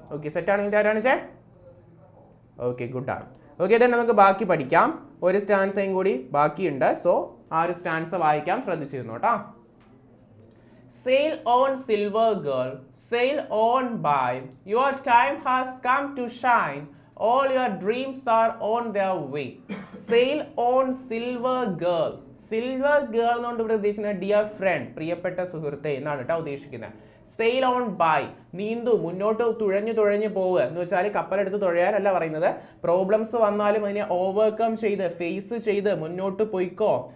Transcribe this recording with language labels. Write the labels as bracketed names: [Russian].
[Malayalam] Okay, set ആണെങ്കിൽ ആരാണ് ചേ? ഓക്കെ, ഗുഡാണ്. ഓക്കെ, then നമുക്ക് ബാക്കി പഠിക്കാം. ഒരു സ്റ്റാൻസയും കൂടി ബാക്കിയുണ്ട്. സോ ആ ഒരു സ്റ്റാൻസ വായിക്കാം, ശ്രദ്ധിച്ചിരുന്നു കേട്ടോ. [English] Sail on silver girl, sail on by, your time has come to shine, all your dreams are on their way. Sail on silver girl. [Malayalam] Silver girl എന്നുകൊണ്ട് ഇവിടെ ഉദ്ദേശിക്കുന്നത് ഡിയർ ഫ്രണ്ട്, പ്രിയപ്പെട്ട സുഹൃത്തെ എന്നാണ് കേട്ടോ ഉദ്ദേശിക്കുന്നത്. സെയിൽ ഓൺ ബൈ, നീന്തു, മുന്നോട്ട് തുഴഞ്ഞു പോവുക എന്ന് വെച്ചാൽ കപ്പലെടുത്ത് തുഴയാനല്ല പറയുന്നത്. പ്രോബ്ലംസ് വന്നാലും അതിനെ ഓവർകം ചെയ്ത് ഫേസ് ചെയ്ത് മുന്നോട്ട് പോയിക്കോ.